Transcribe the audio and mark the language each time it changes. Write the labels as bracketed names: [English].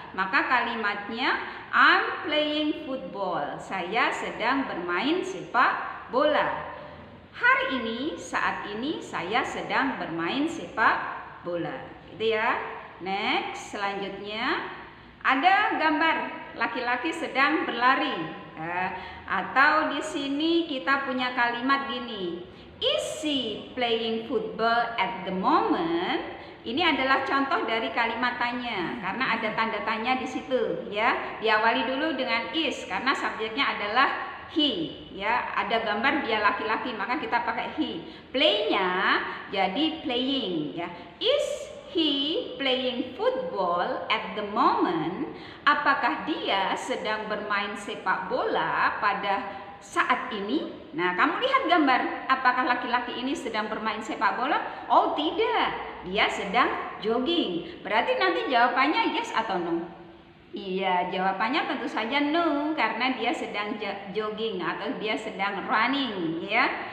[Indonesian] Maka kalimatnya [English] I'm playing football. [Indonesian] Saya sedang bermain sepak bola. Hari ini, saat ini saya sedang bermain sepak bola. Gitu ya. Next, selanjutnya ada gambar laki-laki sedang berlari. Atau di sini kita punya kalimat gini, [English] is she playing football at the moment? [Indonesian] Ini adalah contoh dari kalimat tanya karena ada tanda tanya di situ, ya. Diawali dulu dengan is karena subjeknya adalah he, ya. Ada gambar dia laki-laki maka kita pakai he. Play-nya jadi playing, ya. [English] Is he playing football at the moment? [Indonesian] Apakah dia sedang bermain sepak bola pada saat ini? Nah, kamu lihat gambar. Apakah laki-laki ini sedang bermain sepak bola? Oh, tidak. Dia sedang jogging. Berarti nanti jawabannya yes atau no? Iya, jawabannya tentu saja no karena dia sedang jogging atau dia sedang running, ya.